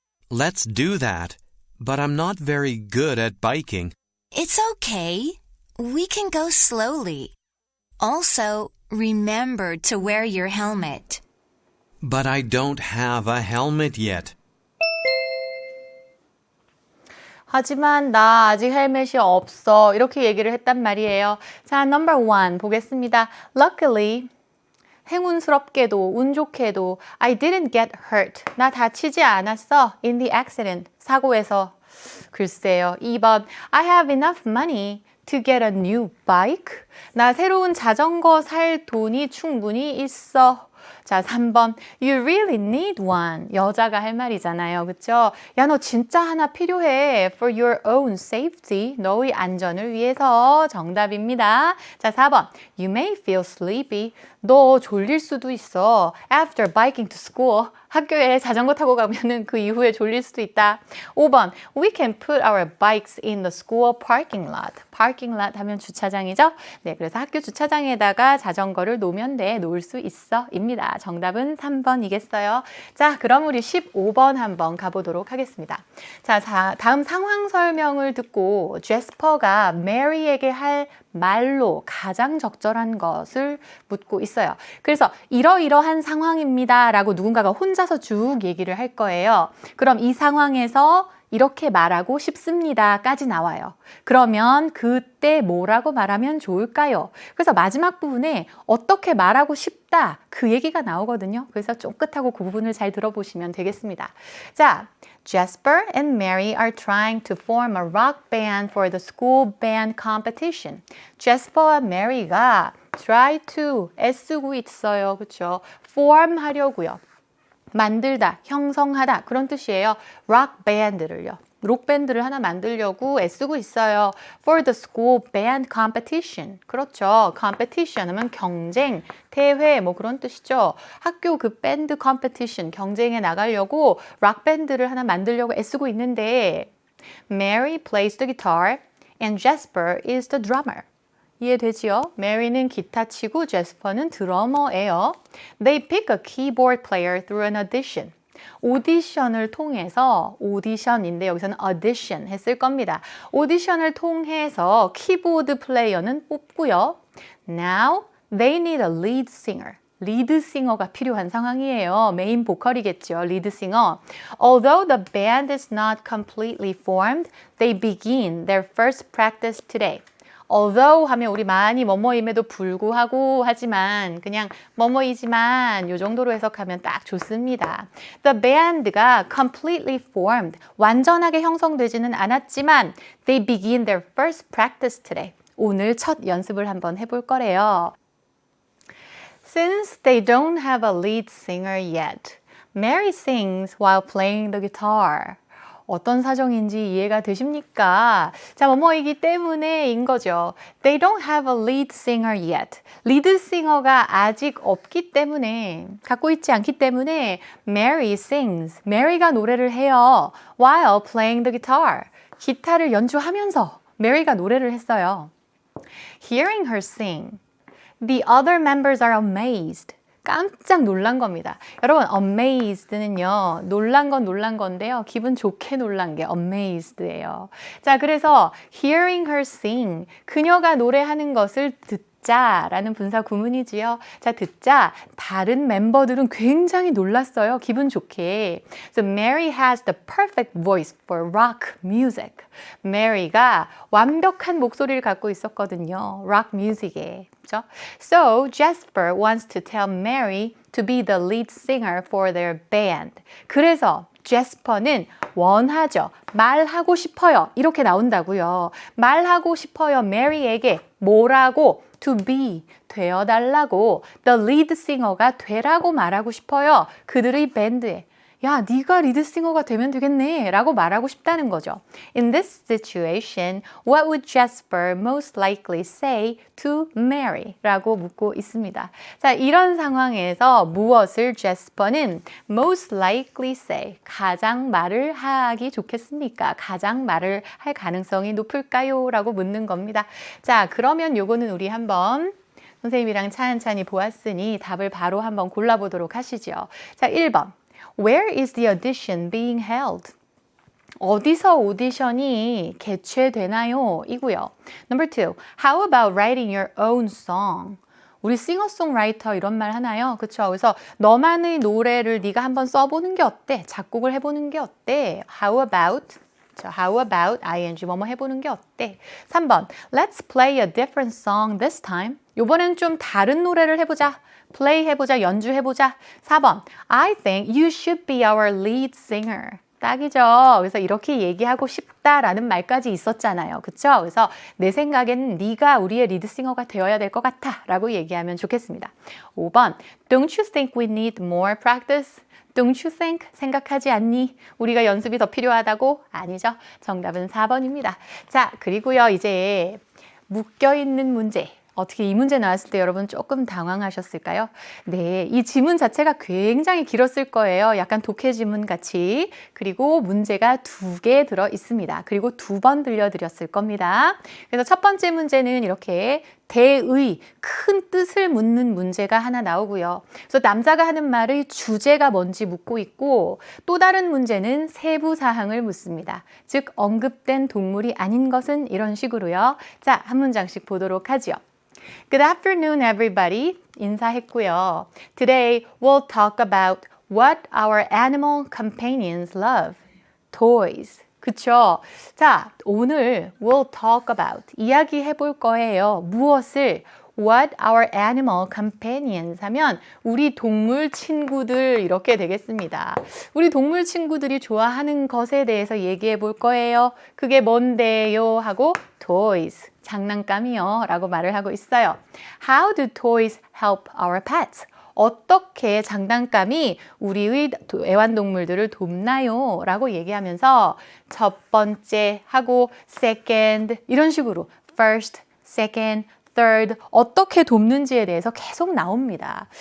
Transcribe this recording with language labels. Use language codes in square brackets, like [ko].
[en] Let's do that, but I'm not very good at biking. It's okay. We can go slowly. Also, remember to wear your helmet. But I don't have a helmet yet. [ko] 하지만 나 아직 헬멧이 없어. 이렇게 얘기를 했단 말이에요. 자, number 1 보겠습니다. [en] Luckily, [ko] 행운스럽게도 운 좋게도 [en] I didn't get hurt. [ko] 나 다치지 않았어. [en] In the accident. [ko] 사고에서. 글쎄요. [en] 2번 I have enough money to get a new bike. [ko] 나 새로운 자전거 살 돈이 충분히 있어. [en] 자, 3번 You really need one. [ko] 여자가 할 말이잖아요. 그쵸? 야, 너 진짜 하나 필요해. [en] For your own safety. [ko] 너의 안전을 위해서. 정답입니다. [en] 자, 4번 You may feel sleepy. [ko] 너 졸릴 수도 있어. [en] After biking to school. [ko] 학교에 자전거 타고 가면은 그 이후에 졸릴 수도 있다. [en] 5번 We can put our bikes in the school parking lot. [ko] parking lot 하면 주차장이죠? 네, 그래서 학교 주차장에다가 자전거를 놓으면 돼. 놓을 수 있어. 입니다. 정답은 3번이겠어요. 자, 그럼 우리 15번 한번 가보도록 하겠습니다. 자, 다음 상황 설명을 듣고 제스퍼가 메리에게 할 말로 가장 적절한 것을 묻고 있어요. 그래서 이러이러한 상황입니다 라고 누군가가 혼자서 쭉 얘기를 할 거예요. 그럼 이 상황에서 이렇게 말하고 싶습니다까지 나와요. 그러면 그때 뭐라고 말하면 좋을까요? 그래서 마지막 부분에 어떻게 말하고 싶다 그 얘기가 나오거든요. 그래서 쫑긋하고 그 부분을 잘 들어보시면 되겠습니다. [en] 자, Jasper and Mary are trying to form a rock band for the school band competition. [ko] Jasper와 Mary가 try to 애쓰고 있어요. 그렇죠? form 하려고요. 만들다, 형성하다 그런 뜻이에요. 록 밴드를요. 록 밴드를 하나 만들려고 애쓰고 있어요. [en] For the school band competition. [ko] 그렇죠. competition 하면 경쟁, 대회 뭐 그런 뜻이죠. 학교 그 밴드 competition 경쟁에 나가려고 록 밴드를 하나 만들려고 애쓰고 있는데 [en] Mary plays the guitar and Jasper is the drummer. [ko] 이해되지요? 메리는 기타 치고 제스퍼는 드러머예요. [en] They pick a keyboard player through an audition. [ko] 오디션을 통해서 오디션인데 여기서는 audition 했을 겁니다. 오디션을 통해서 키보드 플레이어는 뽑고요. [en] Now they need a lead singer. [ko] 리드싱어가 필요한 상황이에요. 메인 보컬이겠죠. 리드싱어. [en] Although the band is not completely formed, they begin their first practice today. [ko] although 하면 우리 많이 뭐뭐임에도 불구하고 하지만 그냥 뭐뭐이지만 요 정도로 해석하면 딱 좋습니다. [en] The band가 completely formed [ko] 완전하게 형성되지는 않았지만 [en] they begin their first practice today. [ko] 오늘 첫 연습을 한번 해볼 거래요. [en] Since they don't have a lead singer yet, Mary sings while playing the guitar. [ko] 어떤 사정인지 이해가 되십니까? 자, 뭐뭐이기 때문에인 거죠. [en] They don't have a lead singer yet. [ko] 리드 싱어가 아직 없기 때문에, 갖고 있지 않기 때문에 [en] Mary sings. [ko] Mary가 노래를 해요. [en] While playing the guitar. [ko] 기타를 연주하면서 Mary가 노래를 했어요. Hearing her sing, the other members are amazed. 깜짝 놀란 겁니다. 여러분, amazed는요, 놀란 건데요. 기분 좋게 놀란 게 amazed예요. 자, 그래서 [en] hearing her sing, [ko] 그녀가 노래하는 것을 듣자라는 분사 구문이지요. 자, 듣자. 다른 멤버들은 굉장히 놀랐어요. 기분 좋게. [en] So Mary has the perfect voice for rock music. [ko] Mary가 완벽한 목소리를 갖고 있었거든요. rock music에. 그렇죠? [en] So Jasper wants to tell Mary to be the lead singer for their band. [ko] 그래서 제스퍼는 원하죠. 말하고 싶어요. 이렇게 나온다고요. 말하고 싶어요. 메리에게 뭐라고? [en] To be, [ko] 되어달라고. [en] The lead singer [ko] 가 되라고 말하고 싶어요. 그들의 밴드에. 야, 네가 리드싱어가 되면 되겠네 라고 말하고 싶다는 거죠. [en] In this situation, what would Jasper most likely say to Mary? [ko] 라고 묻고 있습니다. 자, 이런 상황에서 무엇을 제스퍼는 [en] most likely say, [ko] 가장 말을 하기 좋겠습니까? 가장 말을 할 가능성이 높을까요? 라고 묻는 겁니다. 자, 그러면 요거는 우리 한번 선생님이랑 찬찬히 보았으니 답을 바로 한번 골라보도록 하시죠. 자, 1번. [en] Where is the audition being held? [ko] 어디서 오디션이 개최되나요? 이고요. Number 2. [en] How about writing your own song? [ko] 우리 싱어송라이터 이런 말 하나요? 그렇죠? 그래서 너만의 노래를 네가 한번 써보는 게 어때? 작곡을 해보는 게 어때? [en] How about? How about ing [ko] 뭐뭐 해보는 게 어때? 3번. [en] Let's play a different song this time. [ko] 요번엔 좀 다른 노래를 해보자. play 해보자, 연주해보자. [en] 4번, I think you should be our lead singer. [ko] 딱이죠. 그래서 이렇게 얘기하고 싶다라는 말까지 있었잖아요. 그쵸? 그래서 내 생각엔 네가 우리의 리드싱어가 되어야 될 것 같아 라고 얘기하면 좋겠습니다. 5번, Don't you think we need more practice? [en] Don't you think? [ko] 생각하지 않니? 우리가 연습이 더 필요하다고? 아니죠. 정답은 4번입니다. 자, 그리고요, 이제 묶여있는 문제. 어떻게 이 문제 나왔을 때 여러분 조금 당황하셨을까요? 네, 이 지문 자체가 굉장히 길었을 거예요. 약간 독해 지문 같이. 그리고 문제가 2개 들어 있습니다. 그리고 2번 들려드렸을 겁니다. 그래서 첫 번째 문제는 이렇게 대의, 큰 뜻을 묻는 문제가 하나 나오고요. 그래서 남자가 하는 말의 주제가 뭔지 묻고 있고 또 다른 문제는 세부 사항을 묻습니다. 즉 언급된 동물이 아닌 것은 이런 식으로요. 자, 한 문장씩 보도록 하죠. [en] Good afternoon, everybody. [ko] 인사했고요. [en] Today, we'll talk about what our animal companions love. [ko] Toys. 그쵸? 자, 오늘 [en] we'll talk about [ko] 이야기해 볼 거예요. 무엇을? [en] What our animal companions [ko] 하면 우리 동물 친구들 이렇게 되겠습니다. 우리 동물 친구들이 좋아하는 것에 대해서 얘기해 볼 거예요. 그게 뭔데요? 하고 toys, 장난감이요 라고 말을 하고 있어요. [en] How do toys help our pets? [ko] 어떻게 장난감이 우리의 애완동물들을 돕나요? 라고 얘기하면서 첫 번째 하고 second 이런 식으로 [en] first, second, third [ko] 어떻게 돕는지에 대해서 계속 나옵니다.